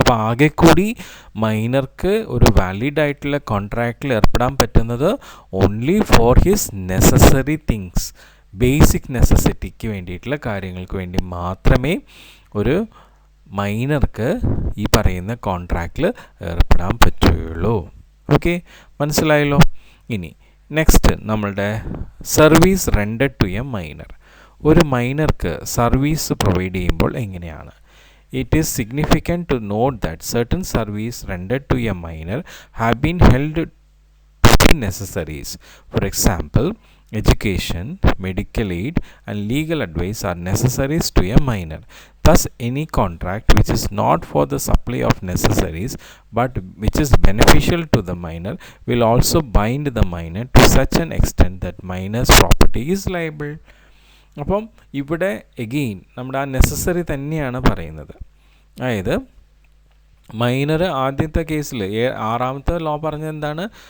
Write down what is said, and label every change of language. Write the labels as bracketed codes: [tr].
[ml] അപ്പോൾ ആകെ കൂടി മൈനർക്ക് ഒരു വാലിഡ് ആയിട്ടുള്ള കോൺട്രാക്റ്റിൽ ഏർപ്പെടാൻ പറ്റുന്നത് [en] only for his necessary things, [ml] basic നെസസിറ്റിക്ക് വേണ്ടിയിട്ടുള്ള കാര്യങ്ങൾക്ക് വേണ്ടി മാത്രമേ ഒരു മൈനർക്ക് ഈ പറയുന്ന കോൺട്രാക്റ്റിൽ ഏർപ്പെടാൻ പറ്റുകയുള്ളൂ. ഓക്കെ, മനസ്സിലായല്ലോ. ഇനി നെക്സ്റ്റ് നമ്മളുടെ service rendered to A minor. ഒരു മൈനർക്ക് സർവീസ് പ്രൊവൈഡ് ചെയ്യുമ്പോൾ എങ്ങനെയാണ്? [en] It is significant to note that certain service rendered to a minor have been held to be necessaries. For example, education, medical aid, and legal advice are necessaries to a minor. Thus, any contract which is not for the supply of necessaries but which is beneficial to the minor will also bind the minor to such an extent that minor's property is liable. [ml] അപ്പം ഇവിടെ again നമ്മുടെ ആ necessary തന്നെയാണ് പറയുന്നത്. അതായത് minor ആദ്യത്തെ കേസിൽ 6ാമത്തെ law പറഞ്ഞത് എന്താണ്?